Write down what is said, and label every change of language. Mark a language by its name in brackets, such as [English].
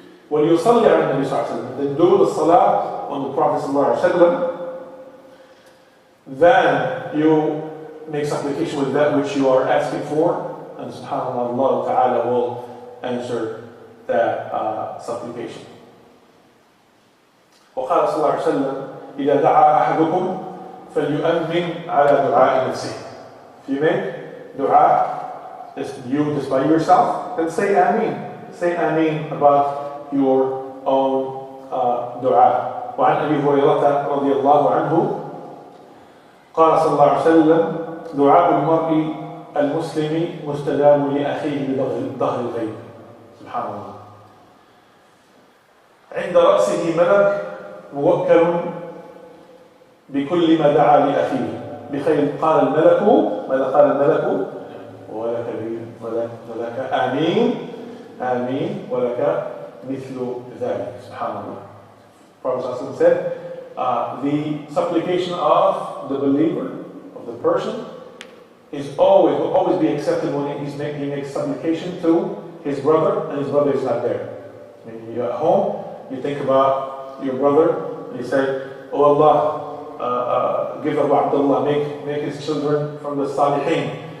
[Arabic] وَلْيُصَلِّ عَلَى النَّبِي صلى الله عليه وسلم. [English] Then do the salah on the Prophet sallallahu alaihi wasallam. Then you make supplication with that which you are asking for, and subhanAllah, Allah ta'ala will answer that supplication. [Arabic] وقال صلى الله عليه وسلم إذا دعا أحدكم فليؤمن على دعاء نفسه. [English] If you make dua, just by yourself, then say Ameen. Say Ameen about your own dua. [Arabic] وعن أبي هريرة رضي الله عنه قال صلى الله عليه وسلم دعاء المرء المسلم مستجاب لأخيه بظهر الغيب. سبحان الله. عند رأسه ملك موكل بكل ما دعا لأخيه بخير. قال الملك ماذا قال الملك؟ ولك آمين آمين ولك مثل ذلك. [English] سبحان Allah. Prophet said, the supplication of the believer, of the person, will always be accepted when he makes supplication to his brother and his brother is not there. When you're at home, you think about your brother and you say, oh Allah, give Abu Abdullah, make his children from the Salihin.